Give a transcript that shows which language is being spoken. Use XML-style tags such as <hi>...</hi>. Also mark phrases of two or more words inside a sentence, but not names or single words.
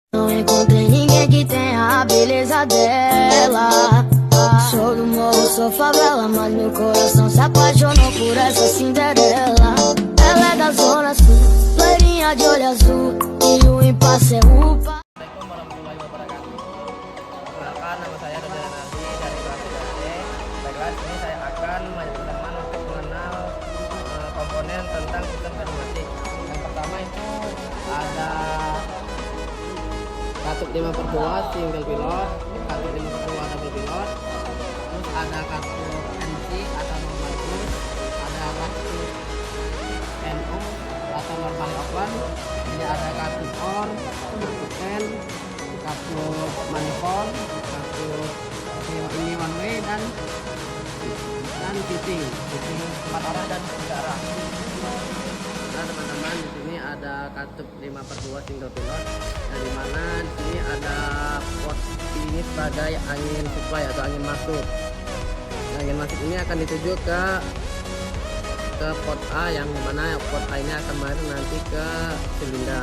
<pt>Não encontrei ninguém que tenha a beleza dela. Sou do morro, sou favela, mas meu coração se apaixonou por essa Cinderela. Ela é da zona sul, loirinha de olho azul, e o impasse é upa.</pt> <ar>السلام عليكم ورحمة الله وبركاته.</ar> <id>Perkenalkan, nama saya Daniel Nasi dari kelas 3D. Baiklah, sini saya akan mengajak teman-teman untuk mengenal komponen tentang sistem pneumatik. Yang pertama itu ada katup 5/2</id> <en>single pilot,</en> <id>katup 5/2</id> <en>double pilot,</en> <id>terus ada katup NC atau</id> <en>normal cruise,</en> <id>ada katup NO atau</id> <en>normally open,</en> <id>ini ada katup OR, katup N, katup manifold, katup ini</id> <en>one way</en> <id>dan fitting 4 arah dan 3 arah. Nah teman-teman, di sini ada katup 5/2</id> <en>single pilot,</en> <id>yang dimana di sini ada pot ini sebagai angin supply atau angin masuk. Nah, angin masuk ini akan dituju ke pot A, yang dimana pot A ini akan mengalir nanti ke silinder.</id>